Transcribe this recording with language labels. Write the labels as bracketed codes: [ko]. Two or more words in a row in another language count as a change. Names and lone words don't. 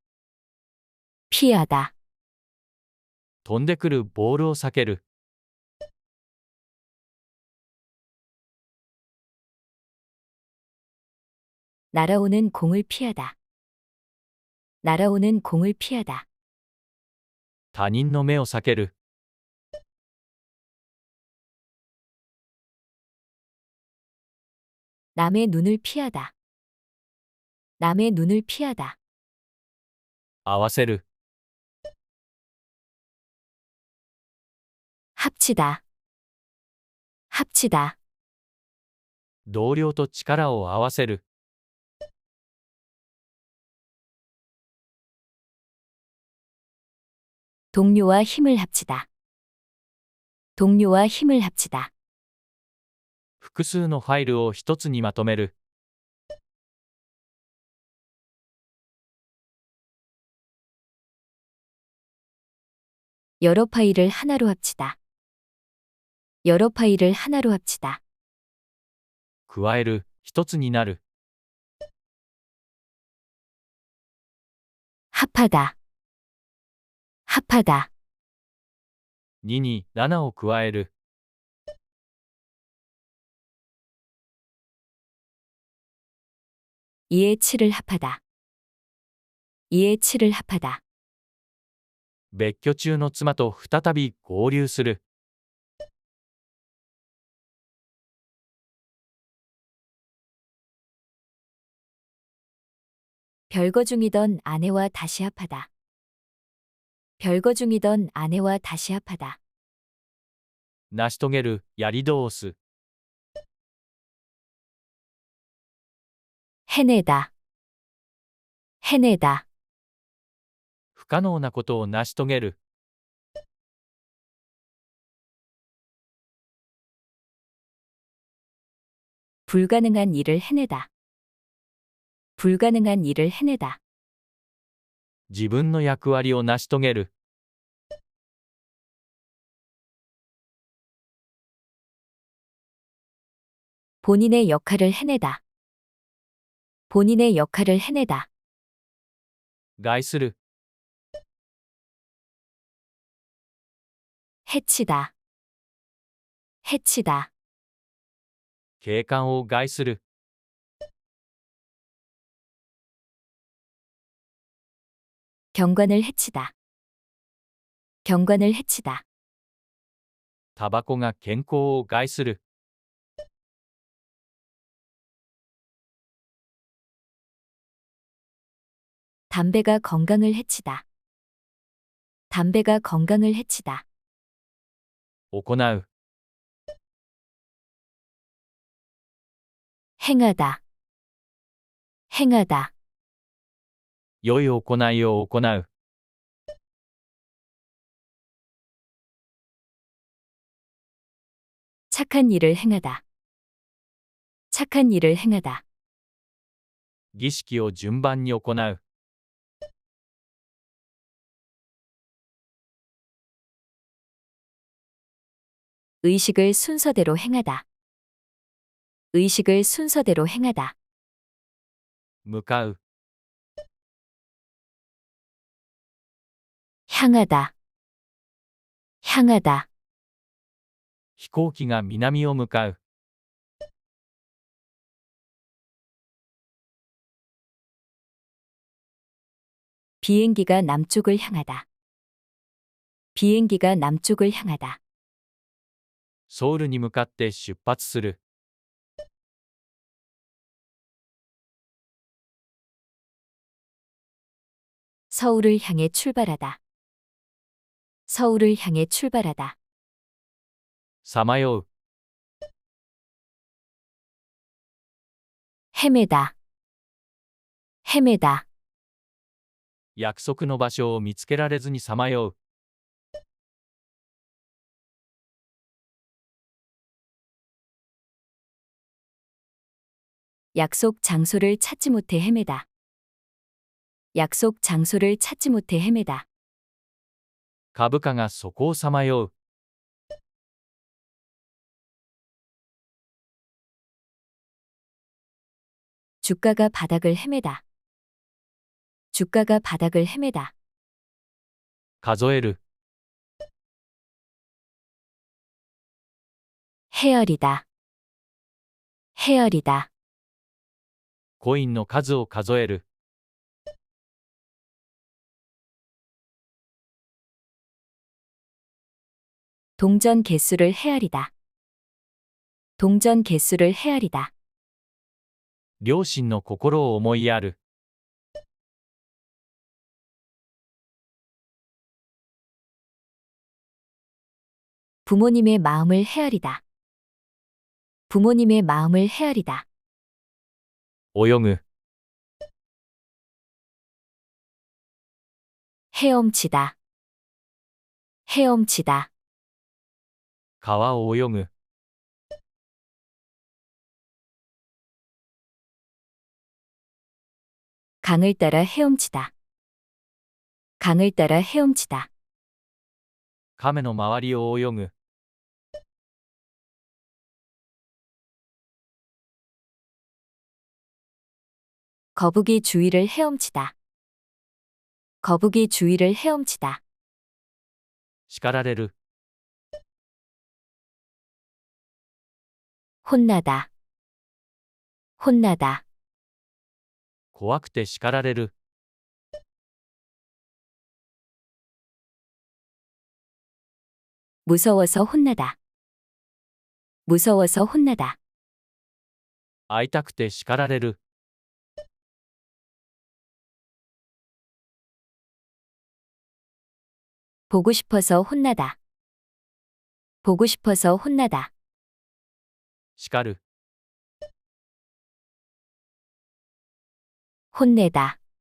[ko] 피하다. [ja] 飛んでくるボールを避ける。 [ko] 날아오는 공을 피하다. 날아오는 공을 피하다. [ja] 他人の目を避ける。 [ko] 남의 눈을 피하다. 남의 눈을 피하다. [ja] 合わせる、 [ko] 합치다. 합치다. [ja] 同僚と力を合わせる。 [ko] 동료와 힘을 합치다. 동료와 힘을 합치다. [ja] 複数のファイルを一つにまとめる。 [ko] 여러 파일을 하나로 합치다. 여러 파일을 하나로 합치다. [ja] 加える、一つになる。 [ko] 합하다. 합하다. [ja] 2 に7を加える。 [ko] 2의 7을 합하다. 2의 7을 합하다. [ja] 別居中の妻と再び合流する。 [ko] 별거 중이던 아내와 다시 합하다. 별거 중이던 아내와 다시 합하다. [ja] 成し遂げる、やり通す。 [ko] 해내다. 해내다. [ja] 不可能なことを成し遂げる。 [ko] 불가능한 일을 해내다. 불가능한 일을 해내다. [ja] 自分の役割を成し遂げる。 [ko] 본인의 역할을 해내다. 본인의 역할을 해내다. [ja] 害する、 [ko] 해치다. 해치다. [ja] 景観を害する。 [ko] 경관을 해치다. 경관을 해치다. [ja] タバコが健康を害する。 [ko] 담배가 건강을 해치다. 담배가 건강을 해치다. [ja] 行う、 [ko] 행하다. 행하다. [ja] 良い行いを行う。 [ko] 착한 일을 행하다. 착한 일을 행하다. [ja] 儀式を順番に行う。 [ko] 의식을 순서대로 행하다. 의식을 순서대로 행하다. [ja] 向かう。 [ko] 향하다. 향하다. [ja] 飛行機が南を向かう。 [ko] 비행기가 남쪽을 향하다. 비행기가 남쪽을 향하다. [ja] ソウルに向かって出発する。 [ko] 서울을 향해 출발하다. 서울을 향해 출발하다. [ja] さまよう。 [ko] 헤매다. 헤매다. [ja] 約束の場所を見つけられずにさまよう。 [ko] 약속 장소를 찾지 못해 헤매다. 약속 장소를 찾지 못해 헤매다. [ja] 株価がそこをさまよう。 [ko] 주가가 바닥을 헤매다. 주가가 바닥을 헤매다. [ja] 数える。 [ko] 헤아리다. 헤아리다. [ja] コインの数を数える。 [ko] 동전 개수를 헤아리다. 동전 개수를 헤아리다. [ja] 両親の心を思いやる。 [ko] 부모님의 마음을 헤아리다. 부모님의 마음을 헤아리다. [ja] 泳ぐ。 [ko] 헤엄치다. 헤엄치다. [ja] 川を泳ぐ。 [ko] 강을 따라 헤엄치다. 강을 따라 헤엄치다. [ja] 亀の周りを泳ぐ。 [ko] 거북이 주위를 헤엄치다. 거북이 주위를 헤엄치다. [ja] 叱られる。 [ko] 혼나다. 혼나다. [ja] 怖くて叱られる。 [ko] 무서워서 혼나다. 무서워서 혼나다. [ja] 会いたくて叱られる。 [ko] 보고 싶어서 혼나다. 보고 싶어서 혼나다. [ja] 叱る。 [ko] 혼내다.